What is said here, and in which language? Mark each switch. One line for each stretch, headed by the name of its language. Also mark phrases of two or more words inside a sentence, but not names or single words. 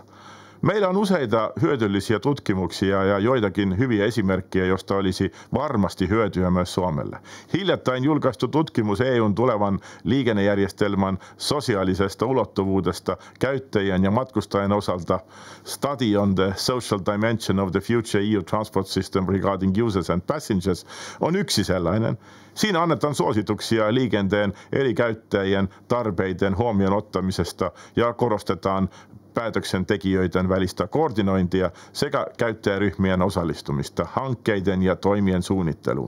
Finnish: Meillä on useita hyödyllisiä tutkimuksia ja joitakin hyviä esimerkkejä, joista olisi varmasti hyötyä myös Suomelle. Hiljattain julkaistu tutkimus EUn tulevan liikennejärjestelmän sosiaalisesta ulottuvuudesta käyttäjien ja matkustajien osalta Study on the Social Dimension of the Future EU Transport System regarding Users and Passengers on yksi sellainen. Siinä annetaan suosituksia liikenteen eri käyttäjien tarpeiden huomioon ottamisesta ja korostetaan päätöksentekijöiden välistä koordinointia sekä käyttäjäryhmien osallistumista hankkeiden ja toimien suunnitteluun.